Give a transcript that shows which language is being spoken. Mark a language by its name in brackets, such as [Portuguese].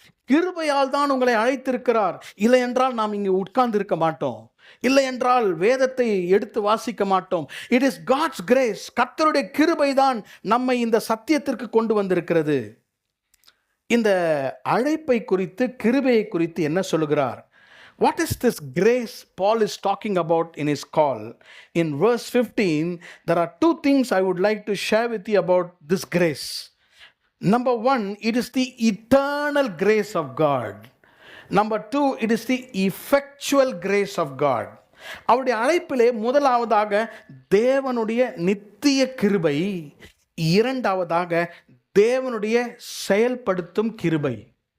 [Tamil] கிருபையால் தான் உங்களை அழைத்திருக்கிறார். இல்லை என்றால் நாம் இங்கே உட்கார்ந்து இருக்க மாட்டோம். இல்லை என்றால் வேதத்தை எடுத்து வாசிக்க மாட்டோம். [English] It is God's grace. [Tamil] கர்த்தருடைய கிருபை தான் நம்மை இந்த சத்தியத்திற்கு கொண்டு வந்திருக்கிறது. இந்த அழைப்பை குறித்து, கிருபையை குறித்து என்ன சொல்லுகிறார்? [English] What is this grace Paul is talking about in his call? In verse 15, there are two things I would like to share with you about this grace. Number one, it is the eternal grace of God. Number two, it is the effectual grace of God. [Tamil] அவருடைய அழைப்பிலே முதலாவதாக தேவனுடைய நித்திய கிருபை, இரண்டாவதாக தேவனுடைய செயல்படுத்தும் கிருபை.